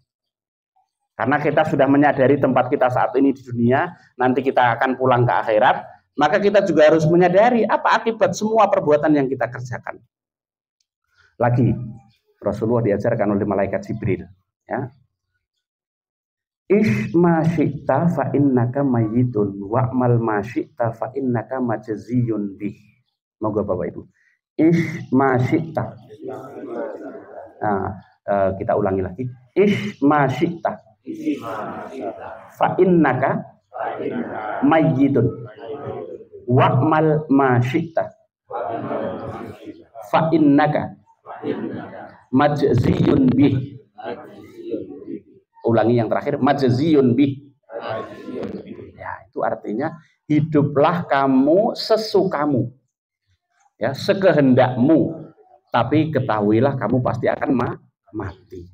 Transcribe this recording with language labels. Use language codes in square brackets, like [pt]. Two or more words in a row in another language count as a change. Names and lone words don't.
[id] Karena kita sudah menyadari tempat kita saat ini di dunia, nanti kita akan pulang ke akhirat, maka kita juga harus menyadari apa akibat semua perbuatan yang kita kerjakan. Lagi, Rasulullah diajarkan oleh malaikat Jibril. [ar] Ya. عش ما شئت فإنك ميت واعمل ما شئت فإنك مجزي به. [id] Moga Bapak Ibu. [ar] عش ما شئت. [id] Nah, kita ulangi lagi. [ar] عش ما شئت. فإنك ميت واعمل ما شئت فإنك مجزي به. [id] Ulangi yang terakhir, [ar] مجزي به. [id] Ya, itu artinya hiduplah kamu sesukamu. Ya, sekehendakmu. Tapi ketahuilah kamu pasti akan mati.